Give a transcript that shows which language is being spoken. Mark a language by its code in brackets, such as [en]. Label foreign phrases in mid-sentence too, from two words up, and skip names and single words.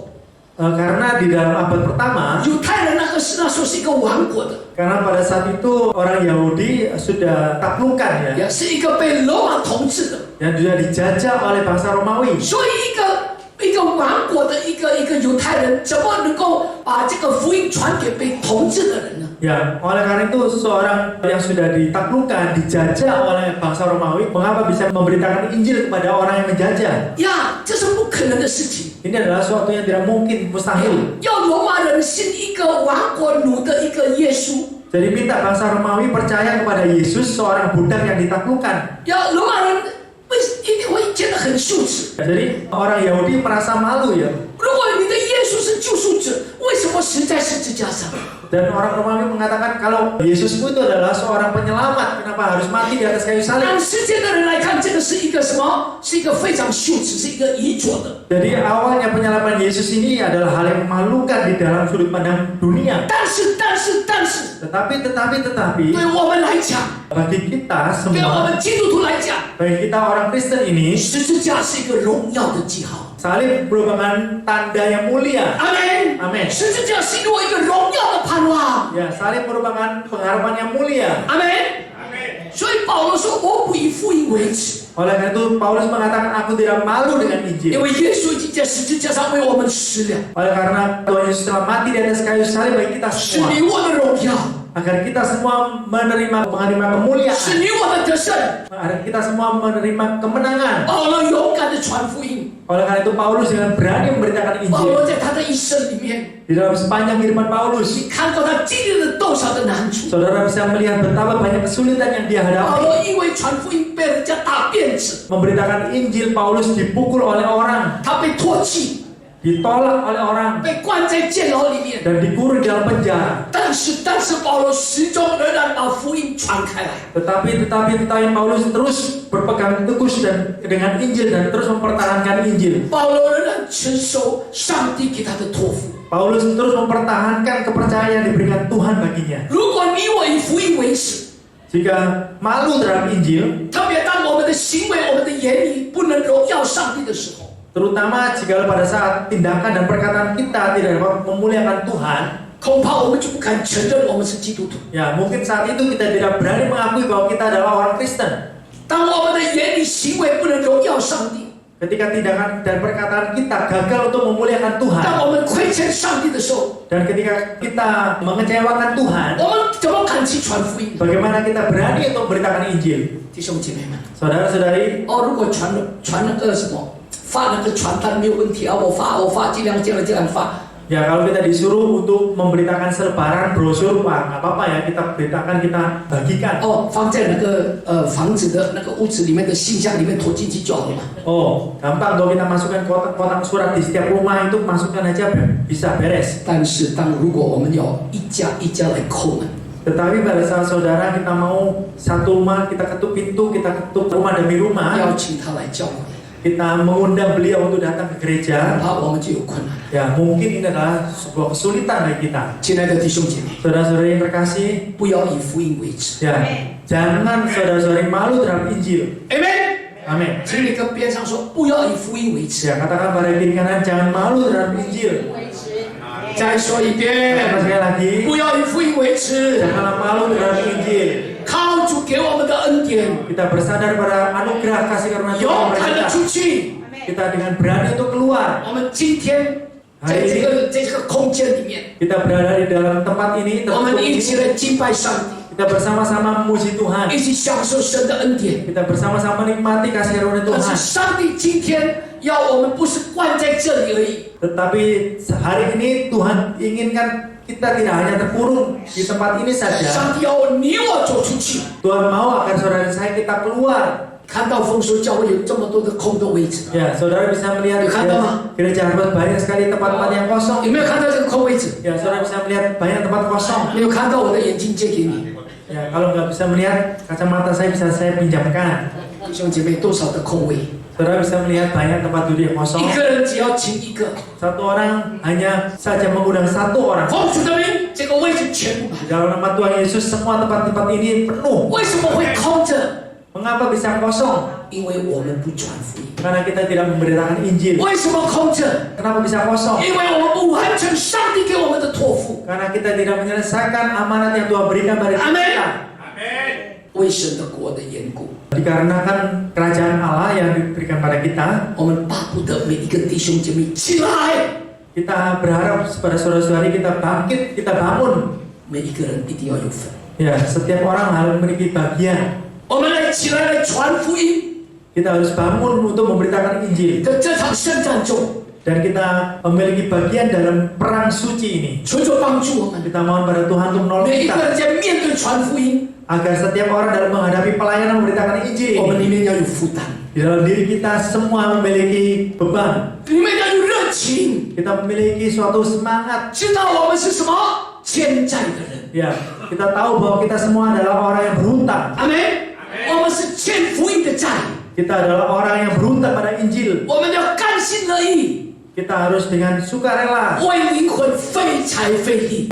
[id] Karena di dalam abad pertama, [zh] 犹太人那时候是一个亡国的， [id] karena pada saat itu orang Yahudi sudah taklukan ya, [zh] 也是一个被罗马统治的， [id] dan sudah dijajah oleh bangsa Romawi. [zh] 所以一个亡国的一个犹太人，怎么能够把这个福音传给被统治的人呢？ [id] Ya, oleh karena itu seseorang yang sudah ditaklukkan, dijajah oleh bangsa Romawi, mengapa bisa memberitakan Injil kepada orang yang menjajah? [zh] 呀，这是不可能的事情。 [id] Ini adalah suatu yang tidak mungkin, mustahil. [zh] 要罗马人信一个亡国奴的一个耶稣， [id] Jadi minta bangsa Romawi percaya kepada Yesus, seorang budak yang ditaklukkan. [zh] 要罗马人一定会觉得很羞耻。 [id] Jadi orang Yahudi merasa malu ya. [zh] 如果你的耶稣是救赎者，为什么死在十字架上？ [id] Dan orang Romawi mengatakan kalau Yesusmu itu adalah seorang penyelamat, kenapa harus mati di atas kayu salib? [zh] 按世界的人来看，这个是一个什么？是一个非常羞耻，是一个愚拙的。 [id] Jadi awalnya penyelaman Yesus ini adalah hal yang memalukan di dalam sudut pandang dunia. [zh] 但是， [id] Tetapi [zh] 对我们来讲， [id] bagi kita [zh] 对我 [id] semua, [zh] 们基督徒来讲， [id] bagi kita orang Kristen ini, [zh] 十字架是一个荣耀的记号。 [id] salib merupakan tanda yang mulia. [zh] 阿门， [id] Amin. [zh] 十字架是给我一个荣耀的盼望。 [id] Ya, salib merupakan pengharapan yang mulia. [zh] 阿门。所以保罗说：“我不以福音为耻， [id] Oleh karena itu Paulus mengatakan aku tidak malu dengan [zh] 因 [id] Injil. [zh] 为耶稣已经在十字架上为我们死了， [id] Oleh karena Tuhan Yesus telah mati di atas kayu salib bagi kita [zh] 使 [id] semua. [zh] 你我的荣耀， [id] Agar kita semua menerima kemuliaan. [zh] 使你我的得胜。 [id] Agar kita semua menerima kemenangan. [zh] 保罗勇敢的传福音， [id] Oleh karena itu Paulus dengan berani memberitakan [zh] 保罗 [id] Injil. [zh] 在他的一生里面， [id] Di dalam sepanjang kehidupan Paulus, [zh] 你看到他经历了多少的难处。 [id] saudara bisa melihat betapa banyak kesulitan yang dia [zh] 保 [id] hadapi. [zh] 罗因为传福音被人家打辫子， [id] Memberitakan Injil, Paulus dipukul oleh orang, [zh] 他被唾弃， [id] ditolak oleh orang, [zh] 被关在监牢里面。 [id] dan dikurung di dalam penjara. [zh] 但是保罗始终仍然把福音传开来。 [id] Tetapi Paulus terus berpegang teguh dan dengan Injil dan terus mempertahankan Injil. [zh] 保罗仍然承受上帝给他的托付。 [id] Paulus terus mempertahankan kepercayaan yang diberikan Tuhan baginya. [zh] 如果你我以福音为耻， [id] Jika malu terhadap Injil, [zh] 特别当我们的行为、我们的言语不能荣耀上帝的时候， [id] terutama jika pada saat tindakan dan perkataan kita tidak dapat memuliakan Tuhan, [zh] 恐恐怕我们就不敢承认我们是基督徒。 [id] Ya, mungkin saat itu kita tidak berani mengakui bahwa kita adalah orang Kristen. [zh] 当我们的言语行为不能荣耀上帝， [id] Ketika tindakan dan perkataan kita gagal untuk memuliakan Tuhan, [zh] 当我们亏欠上帝的时候， [id] dan ketika kita mengecewakan Tuhan, [zh] 我们怎么敢去传福音？ [id] bagaimana kita berani untuk memberitakan Injil? [zh] 弟兄姐妹们， [id] Saudara-saudari, [zh] 如果传那个什么，发那个传单没有问题啊，我发，尽量这样发。 [id] ya kalau kita disuruh untuk memberitakan selebaran brosur, Pak, nggak apa-apa ya, kita beritakan, kita bagikan. [zh] 放在那个房子的那个屋子里面的信箱里面投进去就好了嘛。 [id] Oh, gampang kalau kita masukkan kotak surat di setiap rumah itu, masukkan aja bisa beres. [zh] 但是如果我们要一家一家来叩门， [id] Tetapi pada saat saudara kita mau satu rumah, kita ketuk pintu, kita ketuk rumah demi rumah, [zh] 邀请他来教会， [id] kita mengundang beliau untuk datang ke gereja, [zh] 怕我们就有困难。 [id] ya mungkin ini adalah sebuah kesulitan bagi kita. [zh] 亲爱的弟兄姐妹， [id] Saudara-saudari yang terkasih, [zh] 不要以福音为耻。 [id] ya jangan saudara-saudari malu terhadap Injil. [zh] Amen。 [id] Amin. [zh] 请你跟边上说，不要以福音为耻。 [id] Ya katakan pada kiri kanan, jangan malu terhadap Injil. [zh] 再说一 [id] Katakan [zh] 遍， [id] sekali lagi, [zh] 不要以福音为耻。 [id] janganlah malu terhadap Injil. [zh] 靠主给我们的恩典， [id] Kita bersandar pada anugerah kasih karunia Tuhan [zh] 勇敢 [id] kepada [zh] 的 [id] kita. [zh] 出去。 [id] Kita dengan berani untuk keluar. [zh] 我们今天在这个空间里面， [id] Kita berada di dalam tempat ini, [zh] 我们 [id] tertutup [zh] 一起 [id] ini. [zh] 来敬拜上帝， [id] Kita bersama-sama memuji Tuhan. [zh] 一起享受神的恩典。 [id] Kita bersama-sama menikmati kasih karunia [zh] 但是 [id] Tuhan. [zh] 上帝今天要我们不是关在这里而已， [id] Tetapi hari ini Tuhan inginkan kita tidak hanya terkurung di tempat ini saja. [zh] 上帝要你我走出去。 [id] Tuhan mau agar saudara saya kita keluar. [zh] 看到丰收教会有这么多的空的位置， [id] Ya, saudara bisa melihat gereja Harvest banyak sekali tempat-tempat yang kosong. [zh] 有没有看到这个空位置？ [id] Ya, saudara bisa melihat banyak tempat kosong. [zh] 没有看到，我的眼睛借给你。 [id] Ya, kalau nggak bisa melihat, kacamata saya bisa saya pinjamkan. [zh] 弟兄姐妹，多少的空位？ [id] Saudara bisa melihat banyak tempat duduk yang [zh] 一 [id] kosong. [zh] 个人只要请一个， [id] Satu orang hanya saja mengundang satu orang. [zh] 奉主的名，这个位置全部满。 [id] Di dalam nama Tuhan Yesus semua tempat-tempat ini penuh. [zh] 为什么会空着？ [id] Mengapa bisa kosong? [zh] 因为我们不传福音。 [id] Karena kita tidak memberitakan Injil. [zh] 为什么空着？ [id] Kenapa bisa kosong? [zh] 因为我们不完成上帝给我们的托付。 [id] Karena kita tidak menyelesaikan amanat yang Tuhan berikan pada kita. Amin. [zh] 为神的国的缘故， [id] Dikarenakan kerajaan Allah yang diberikan pada kita, [zh] 我们巴不得每一个弟兄姐妹起来， [id] kita berharap pada saudara-saudari kita bangkit, kita bangun. [zh] 每一个人一定要有份。 [id] Ya, setiap orang harus memiliki bagian. [zh] 我们来起来来传福音， [id] Kita harus bangun untuk memberitakan Injil. [zh] 在这场圣战中， [id] Dan kita memiliki bagian dalam perang suci ini. [zh] 求主帮助我们， [id] Kita mohon pada Tuhan untuk menolong [zh] 每一个 [id] kita. [zh] 人在面对传福音， [id] Agar setiap orang dalam menghadapi pelayanan memberitakan Injil [zh] 我们 [id] ini. [zh] 里面要有负担， [id] Di dalam diri kita semua memiliki beban. [zh] 里面要有热情， [id] Kita memiliki suatu semangat. [zh] 知道我们是什么欠债的人。 [id] Ya, kita tahu bahwa kita semua adalah orang yang berhutang. [zh] 阿门。我们是欠福音的债， [id] Kita adalah orang yang berhutang pada Injil. [zh] 我们要甘心乐意， [id] Kita harus dengan sukarela. [zh] 为灵魂费财费力。